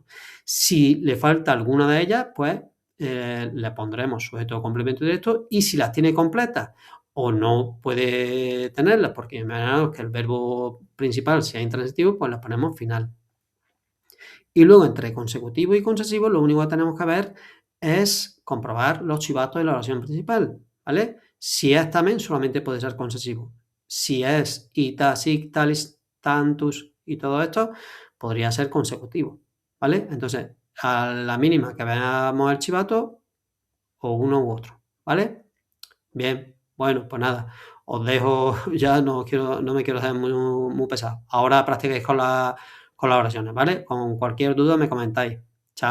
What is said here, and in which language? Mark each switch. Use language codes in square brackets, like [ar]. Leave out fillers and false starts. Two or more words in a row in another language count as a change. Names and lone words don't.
[es] Si le falta alguna de ellas, pues le pondremos sujeto o complemento directo, y si las tiene completas o no puede tenerlas porque imaginamos que el verbo principal sea intransitivo, pues las ponemos final. Y luego entre consecutivo y concesivo lo único que tenemos que ver es comprobar los chivatos de la oración principal, ¿vale? Si es tamen, solamente puede ser concesivo. Si es [la] ita, sic, talis, tantus [es] y todo esto, podría ser consecutivo, ¿vale? Entonces, a la mínima que veamos el chivato, o uno u otro, ¿vale? Bien, bueno, pues nada, os dejo, ya no me quiero hacer muy pesado. Ahora practiquéis con las oraciones, ¿vale? Con cualquier duda me comentáis.